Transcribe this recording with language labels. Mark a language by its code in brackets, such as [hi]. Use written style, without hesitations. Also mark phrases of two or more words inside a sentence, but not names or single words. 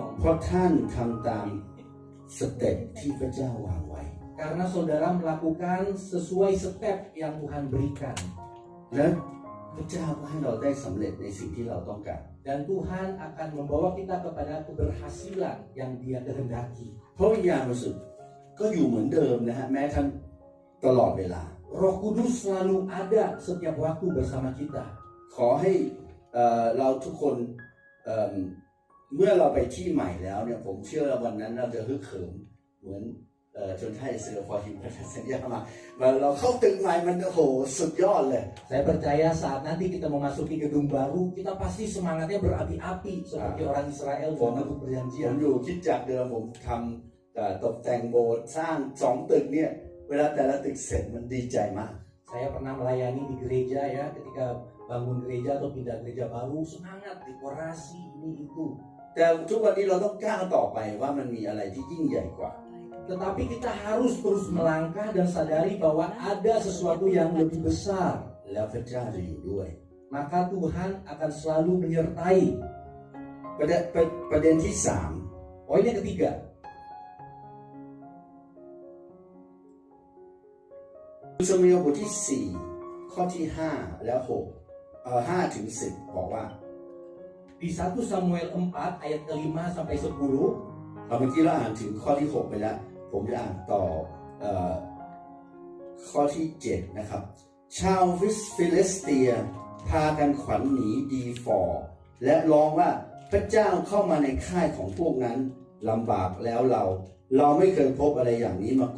[th] เพราะท่านทำตามสเต็ปที่พระเจ้าวางไว้ [id] Karena saudara melakukan sesuai step yang Tuhan berikan. [th] และพระเจ้าก็ให้เราได้สำเร็จในสิ่งที่เราต้องการ [id] Dan Tuhan akan membawa kita kepada keberhasilan yang Dia kehendaki. [th] เพราะวิญญาณบริสุทธิ์ก็อยู่เหมือนเดิมนะฮะแม้ทั้งตลอดเวลา [id] Roh Kudus selalu ada setiap waktu bersama kita. [th] ขอให้เราทุกคนเมื่อเราไปที่ใหม่แล้วเนี่ยผมเชื่อว่าวันนั้นเราจะฮึกเหิมเหมือนชนชาติอิสราเอลพอหิมพันธสัญญามาเราเข้าตึกใหม่มันโอ้โหสุดยอดเลย [id] Saya percaya saat nanti kita memasuki gedung baru, kita pasti semangatnya berapi-api seperti orang Israel dalam bentuk [th] ผม [id] perjanjian. [th] อยู่คิดจากเดิมผมทำตกแต่งโบสถ์สร้าง2 ตึกเนี่ยเวลาแต่ละตึกเสร็จมันดีใจมาก [id] Saya pernah melayani di gereja ya, ketika bangun gereja atau pindah gereja baru, semangat dekorasi ini itu. [th] แต่ทุกวันนี้เราต้องก้าวต่อไปว่ามันมีอะไรที่ยิ่งใหญ่กว่า [id] Tetapi kita harus terus melangkah dan sadari bahwa ada sesuatu yang lebih besar. [th] แล้วพระเจ้าจะอยู่ด้วย [id] Maka Tuhan akan selalu menyertai. [th] ประเด็นที่ [id] Poin yang ketiga, [th] 3 สมุเอลบทที่ 4 ข้อที่ 5 และ 5 ถึง 10 บอกว่า [id] di 1 Samuel 4 ayat ke-5 sampai 10, [th] เมื่อกี้เราอ่านถึงข้อที่ 6 ไปแล้ว ผมจะอ่านต่อข้อที่ 7 นะครับ ชาวฟิลิสเตียพากันขวัญหนีดีฟอร์และร้องว่าพระเจ้าเข้ามาในค่ายของพวกนั้นลำบากแล้วเราไม่เคยพบอะไรอย่างนี้มา